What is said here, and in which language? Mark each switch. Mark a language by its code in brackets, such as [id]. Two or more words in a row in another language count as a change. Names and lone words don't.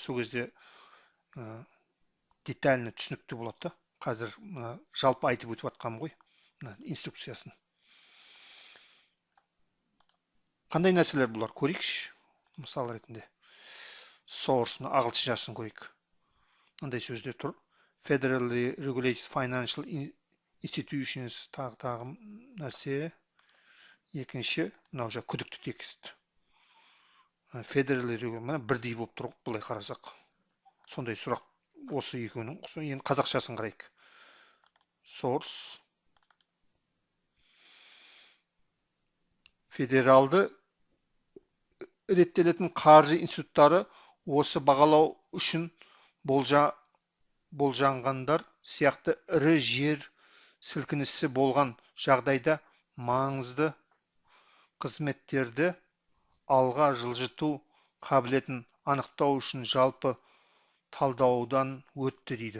[kk] Сол кезде детально түсінікті болады. Қазір жалпы айтып өтіп жатқаным ғой, инструкциясын. Қандай нәрселер бұлар? Көрейікші. Мысал ретінде. Source, ағылшыншасын көрейік. Мындай сөздер тұр. [en] Federally regulated financial institutions, [kk] тағы нәрсе. Екінші, мынау жаңа күдікті текст. [en] Federally regulated, [kk] бірдей болып тұр, бұлай қарасақ. Сондай сұрақ осы екеуінің. Енді қазақшасын қарайық. Source. Федералды реттелетін қаржы институттары осы бағалау үшін болжанғандар сияқты ірі жер сілкінісі болған жағдайда маңызды қызметтерді алға жылжыту қабілетін анықтау үшін жалпы талдаудан өтті дейді.